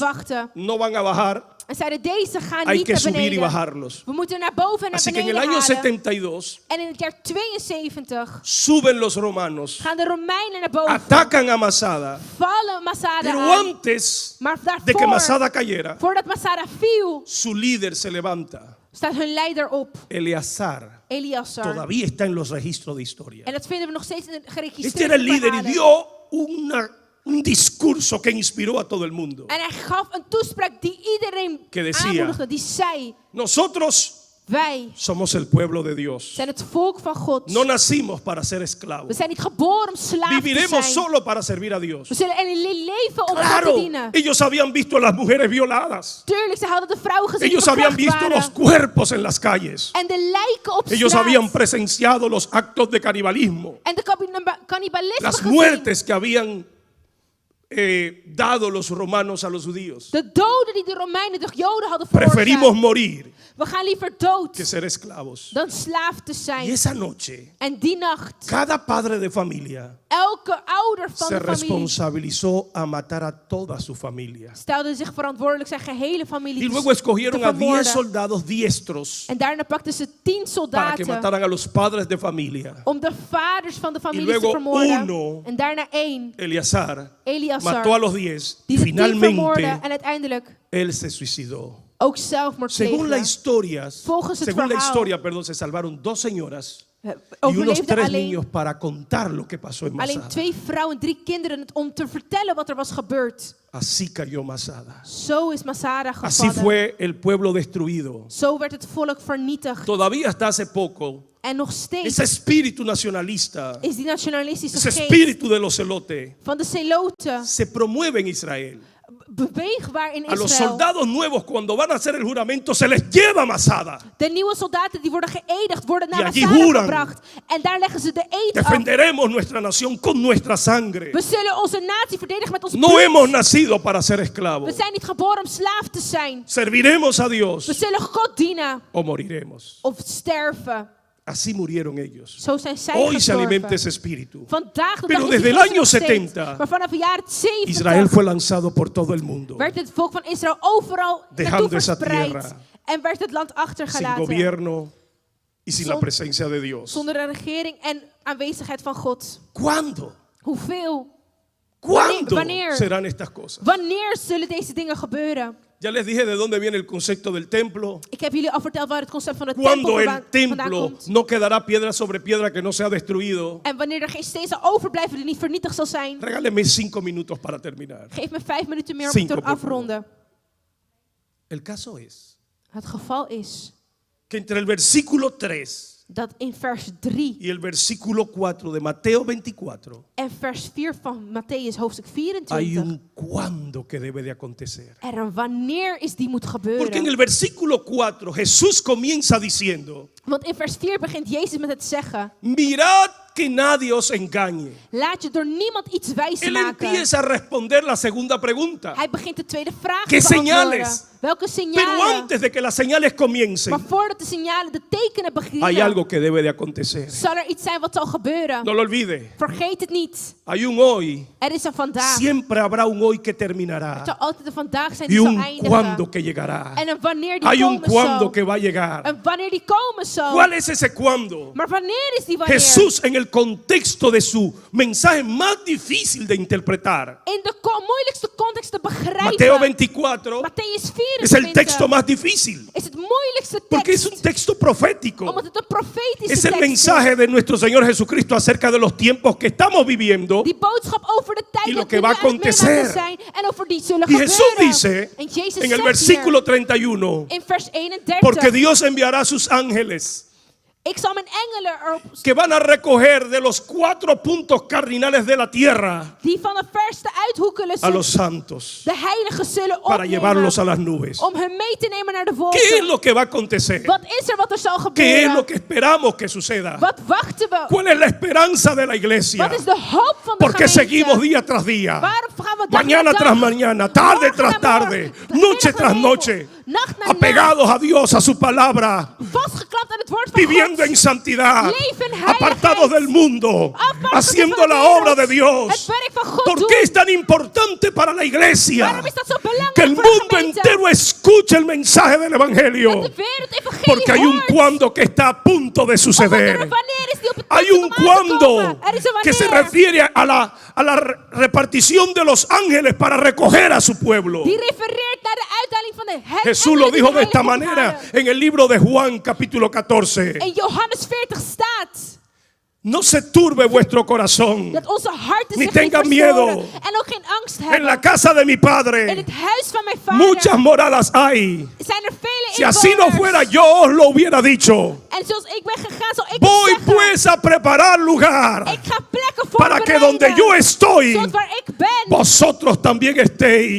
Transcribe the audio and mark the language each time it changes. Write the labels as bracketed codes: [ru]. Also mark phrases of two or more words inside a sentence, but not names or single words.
[nl] wachten. [es] no van a bajar, [nl] En zeiden, deze gaan [es] hay [nl] niet [es] que [nl] naar [es] subir y [nl] beneden. [es] bajarlos. [nl] We moeten naar boven en naar [es] Así que en el [nl] beneden [es] año [nl] halen. [es] 72 [nl] En in het jaar 72 [es] suben los romanos, [nl] gaan de Romeinen naar boven. [es] atacan a Masada, [nl] Vallen Masada [es] pero [nl] aan. [es] antes [nl] Maar [es] de que [nl] daarvoor, [es] Masada cayera, [nl] voordat Masada viel, [es] su líder se levanta. [nl] staat hun leider op. [es] Eleazar [nl] Eliasar. [es] todavía está en los registros de historia. [nl] En dat vinden we nog steeds in de [es] Este [nl] geregistreerde [es] era el líder y [nl] verhalen. [es] dio un discurso que inspiró a todo el mundo. [nl] En hij gaf een toespraak die iedereen [es] Que decía, [nl] aanmoedigde. Die zei, [es] Nosotros [nl] wij [es] somos el pueblo de Dios. [nl] zijn het volk van God. [es] No nacimos para ser [nl] We [es] esclavos. [nl] zijn niet geboren om slaaf te [es] Viviremos [nl] zijn. [es] solo para servir a Dios. [nl] We zullen leven om God [es] Claro, [nl] te dienen. [es] ellos habían visto a las mujeres violadas. [nl] Tuurlijk, ze hadden de vrouwen gezien die [es] Ellos habían [nl] verkracht [es] visto los [nl] waren. [es] cuerpos en las calles. [nl] En de lijken op [es] Ellos [nl] straat. [es] habían presenciado los actos de canibalismo. [nl] En de cannibalisme [es] Las [nl] gezien. [es] muertes que habían dado los romanos a los judíos. [nl] De doden die de Romeinen de Joden hadden [es] Preferimos [nl] veroorzaakt. [es] morir [nl] We gaan liever dood [es] que ser esclavos. [nl] dan slaaf te [es] Y [nl] zijn. [es] esa noche, [nl] En die nacht, [es] cada padre de familia [nl] elke ouder van [es] se [nl] de familie [es] responsabilizó a matar a toda su familia. [nl] stelde zich verantwoordelijk zijn gehele familie [es] Y [nl] te [es] luego escogieron a 10 [nl] vermoorden. [es] soldados diestros [nl] En daarna pakten ze 10 [es] para que [nl] soldaten [es] mataran a los padres de familia. [nl] om de vaders van de familie [es] luego [nl] te vermoorden. [es] uno, [nl] En daarna 1, [es] Eleazar [nl] Eliasar, [es] mató a los 10 y [nl] die de 10 vermoordde [es] finalmente [nl] en uiteindelijk [es] él se suicidó. [nl] ook zelfmoord [es] Según la [nl] pleegde. [es] historia, [nl] Volgens het [es] según la [nl] verhaal, [es] historia, perdón, se salvaron 2 señoras y unos [nl] Overleefden [es] 3 [nl] alleen, [es] niños para contar lo que pasó en [nl] alleen [es] Masada. [nl] 2 vrouwen en 3 kinderen om te vertellen wat er was gebeurd. [es] Así cayó Masada. [nl] Zo is Masada [es] Así [nl] gevallen. [es] fue el pueblo destruido. [nl] Zo werd het volk vernietigd. [es] Todavía hasta hace poco, [nl] En nog steeds [es] ese espíritu nacionalista, [nl] is die nationalistische [es] ese [nl] geest [es] espíritu de los celotes, [nl] van de Zeloten [es] se promueve en Israel. [nl] beweegbaar in [es] A los [nl] Israël. [es] soldados nuevos, cuando van a hacer el juramento, se les lleva Masada. [nl] De nieuwe soldaten die worden geëdigd, worden naar [es] Y allí [nl] Masada [es] juran. [nl] gebracht. En daar leggen ze de eed af. [es] Defenderemos nuestra nación con nuestra sangre. [nl] We zullen onze natie verdedigen met ons [es] No [nl] bloed. [es] hemos nacido para ser [nl] We [es] esclavos. [nl] zijn niet geboren om slaaf te zijn. [es] Serviremos a [nl] We [es] Dios [nl] zullen God dienen [es] o moriremos. [nl] of sterven. [es] Así murieron ellos. [nl] Zo zijn zij [es] Hoy se alimenta [nl] gestorven. [es] ese espíritu. [nl] Vandaag de [es] Pero [nl] dag is [es] desde [nl] die [es] el [nl] geest [es] año [nl] nog steeds. [es] 70, [nl] Maar vanaf de jaren 70 [es] Israel fue lanzado por todo el mundo, [nl] werd het volk van Israël overal [es] Dejando [nl] naartoe [es] esa [nl] verspreid. [es] tierra [nl] En werd het land [es] sin [nl] achtergelaten. [es] gobierno y sin la [nl] Zon- [es] presencia de Dios. [nl] Zonder een regering en aanwezigheid van God. [es] ¿Cuándo? [nl] Hoeveel? [es] ¿Cuándo [nl] Wanneer? [es] serán estas cosas? [nl] Wanneer zullen deze dingen gebeuren? [es] Ya les dije de dónde viene el concepto del templo. [nl] Ik heb jullie al verteld waar het concept van de tempel [es] Cuando el [nl] vandaan [es] templo [nl] komt. [es] no quedará piedra sobre piedra que no sea destruido. [nl] En wanneer er geen steen zal overblijven die niet vernietigd zal zijn. [es] Regáleme 5 minutos para terminar. [nl] Geef me 5 minuten meer om [es] Cinco, [nl] te [es] por favor. [nl] afronden. [es] El caso es [nl] Het geval is [es] que entre el versículo 3 [nl] dat in vers 3 [es] y el versículo 4 de Mateo 24 [nl] en vers 4 van Matthäus hoofdstuk [es] hay [nl] 24 [es] un cuándo que debe de acontecer. [nl] er een wanneer is die moet [es] Porque en [nl] gebeuren. [es] el versículo 4 Jesús comienza diciendo: [nl] Want in vers 4 begint Jezus met het zeggen: [es] mirad que nadie os engañe. [nl] laat je door niemand iets wijs [es] Él [nl] maken. [es] empieza a responder la segunda pregunta. [nl] Hij begint de tweede vraag [es] ¿Qué [nl] te beantwoorden. [es] señales? [nl] Welke [es] Pero [nl] signalen? [es] antes de que las señales comiencen, [nl] Maar voordat de signalen, de tekenen [es] hay [nl] beginnen, [es] algo que debe de acontecer. [nl] zal er iets zijn wat zal gebeuren. [es] No lo olvide. [nl] Vergeet het niet. [es] Hay un hoy. [nl] Er is een vandaag. [es] Siempre habrá un hoy que [nl] Er [es] terminará. [nl] zal altijd een vandaag zijn [es] Y [nl] die zal [es] un [nl] eindigen. [es] cuándo que llegará. [nl] En een wanneer die [es] Hay un [nl] komen [es] cuándo [nl] zal. [es] que va a llegar. [nl] En wanneer die komen zal. [es] ¿Cuál es ese cuándo? [nl] Maar wanneer is die wanneer? [es] Jesús, en el contexto de su mensaje más difícil de interpretar, [nl] In de moeilijkste context te begrijpen. [es] Mateo 24 [nl] Matthäus [es] es el [nl] 24 [es] texto más difícil. [nl] is het moeilijkste [es] Porque es [nl] tekst. [es] un texto profético. [nl] Omdat het een profetische [es] Es el [nl] tekst [es] mensaje de nuestro Señor Jesucristo acerca de los tiempos que estamos viviendo. [nl] Die boodschap over de tijd [es] Y lo [nl] dat [es] que [nl] we [es] va a [nl] nu aan het meemaken [es] acontecer. [nl] zijn en over die zullen [es] Y Jesús [nl] gebeuren. [es] dice [nl] En Jezus [es] en el [nl] zegt [es] versículo [nl] hier, [es] 31, [nl] in vers 31, [es] porque Dios enviará a sus ángeles [nl] ik zal mijn engelen erop [es] que van a recoger de los 4 puntos cardinales de la tierra [nl] die van de verste uithoeken [es] a los santos [nl] de heiligen zullen [es] para llevarlos a [nl] opnemen [es] las nubes. [nl] om hen mee te nemen naar de [es] ¿Qué es [nl] wolken. [es] lo que va a acontecer? [nl] Wat is er wat er zal [es] ¿Qué es [nl] gebeuren? [es] lo que esperamos que suceda? [nl] Wat wachten we? [es] ¿Cuál es la esperanza de la iglesia? [nl] Wat is de hoop van de [es] Porque [nl] gemeente? [es] seguimos día tras día, [nl] Waarom gaan we dag [es] mañana [nl] na dag, [es] tras mañana, tarde [nl] morgen [es] tras [nl] na [es] tarde, [nl] morgen, [es] noche [nl] middag [es] tras [nl] na [es] noche, [nl] avond, nacht na nacht, [es] apegados a Dios, a su palabra, [nl] vastgeklapt aan het woord van [es] viviendo [nl] God, [es] en santidad, [nl] Leven in heiligheid, [es] apartados del mundo, [nl] afhankelijk [es] haciendo [nl] van de [es] la [nl] wereld, [es] obra de [nl] het [es] Dios. [nl] werk van God [es] ¿Por [nl] doen. [es] qué es tan importante para la iglesia [nl] Waarom is dat zo belangrijk [es] que el [nl] voor de [es] mundo [nl] gemeente? [es] entero escuche el mensaje del [nl] Dat [es] Evangelio? [nl] de wereld evangelie [es] Porque hay un [nl] hoort. [es] cuándo que está a punto de [nl] Omdat er [es] suceder. [nl] een wanneer is die op het [es] Hay [nl] punt [es] un [nl] om aan te [es] cuándo [nl] komen. Er is een [es] que se [nl] wanneer [es] refiere a la repartición de los ángeles para recoger a su pueblo. [nl] die refereert naar de uitdeling van de [es] Jesús lo dijo de esta manera en el libro de Juan capítulo 14. [nl] In Johannes 40 staat [es] No se turbe vuestro corazón. [nl] dat onze harten [es] Ni [nl] zich niet [es] tengan [nl] verstoren [es] miedo. [nl] en ook geen angst [es] En la [nl] hebben. [es] casa de mi [nl] In [es] Padre [nl] het huis van mijn vader [es] muchas moradas hay. [nl] zijn er vele [es] Si así no [nl] inwoners. [es] fuera, yo os lo hubiera dicho. [nl] En zoals ik ben gegaan, zal ik [es] Voy [nl] het zeggen. [es] pues a preparar lugar [nl] Ik ga plekken [es] para que [nl] voorbereiden. [es] donde yo estoy, [nl] Zodat waar ik ben, [es] vosotros también estéis.